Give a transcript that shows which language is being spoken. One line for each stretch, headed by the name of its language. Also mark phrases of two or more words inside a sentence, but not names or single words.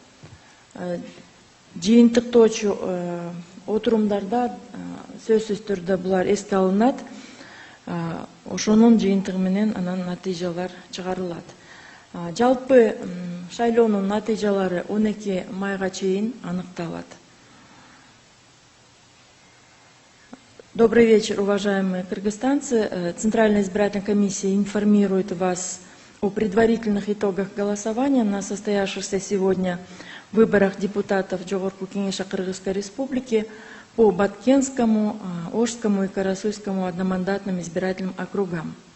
Kyrgyz: Жыйынтыктоочу отурумдарда сөзсүз түрдө булар эске алынат. Ошонун жыйынтыгы менен анан натыйжалар чыгарылат. Жалпы шайлоонун натыйжалары 12 майга чейин аныкталат.
Russian: Добрый вечер, уважаемые кыргызстанцы. Центральная избирательная комиссия информирует вас о предварительных итогах голосования на состоявшихся сегодня выборах депутатов Жогорку Кеңеша Кыргызской Республики по Баткенскому, Ошскому и Карасуйскому одномандатным избирательным округам.